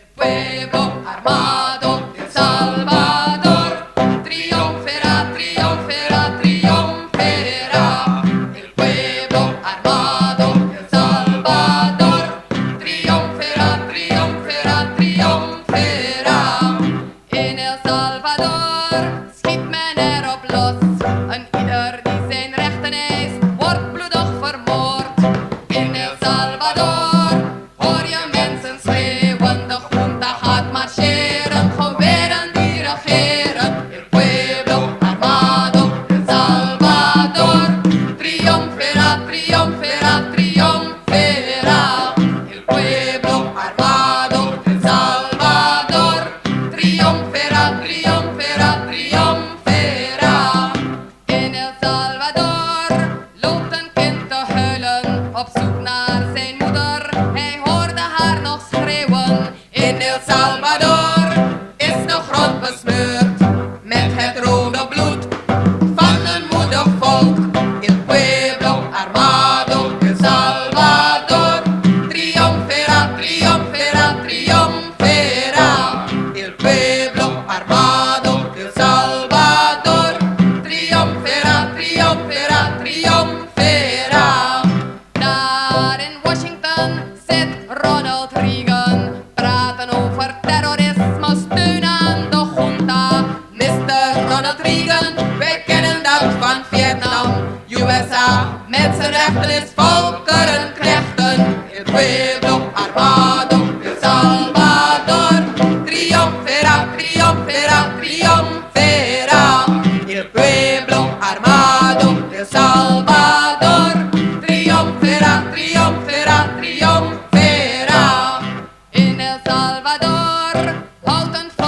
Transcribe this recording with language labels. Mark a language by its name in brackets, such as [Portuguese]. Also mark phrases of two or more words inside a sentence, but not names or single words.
[Spanish] pueblo armado de El Salvador triunfará, triunfará, triunfará. El pueblo armado de El Salvador triunfará, triunfará, triunfará. [Dutch] In El Salvador schiet men erop los en ieder die zijn rechten eist wordt bloedig vermoord. In El Salvador hoor je mensen schreeuwen, de junta gaat marcheren, geweren die regeren. [Spanish] El pueblo armado de El Salvador triunfará, triunfará, triunfará. El pueblo armado de El Salvador triunfará, triunfará, triunfará. [Dutch] In El Salvador loopt een kind te huilen op zoek naar zijn moeder. Hij hoorde haar nog schreeuwen. In El Salvador is de grond besmeurd met het rode bloed van een moedig volk. [Spanish] El pueblo armado de El Salvador triunfará, triunfará, triunfará. El pueblo armado de El Salvador triunfará, triunfará, triunfará. [Dutch] Daar in Washington zit Ronald Reagan, praten over terrorisme, steun aan de junta. Mr. Ronald Reagan, wij kennen dat van Vietnam. USA met zijn rechten is volkerenknechten. [Spanish] El pueblo armado de El Salvador triunfará, triunfará, triunfará. El pueblo armado de El Salvador triunfará, triunfará, triunfará. In El Salvador houdt een